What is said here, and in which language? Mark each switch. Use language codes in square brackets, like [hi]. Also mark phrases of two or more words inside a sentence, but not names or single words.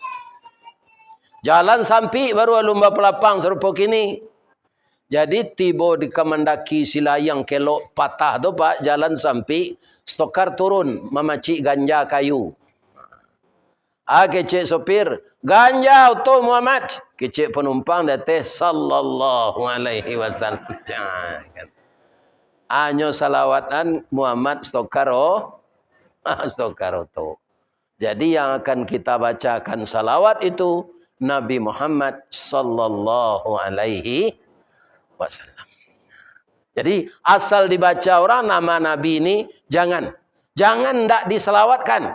[min] Jalan sampai baru lumba pelapang serupa kini. Jadi tiba di kemendaki Silayang kelok patah tu Pak, jalan sampai stokar turun memacik ganja kayu. Kecik sopir, ganja auto Muhammad. Kecik penumpang datang [ar] صلى الله عليه وسلم. [min] Anyo salawatan Muhammad stokar auto. [id] Jadi yang akan kita bacakan salawat itu Nabi Muhammad [ar] صلى الله عليه وسلم. [id] Jadi asal dibaca orang nama Nabi ini jangan ndak diselawatkan.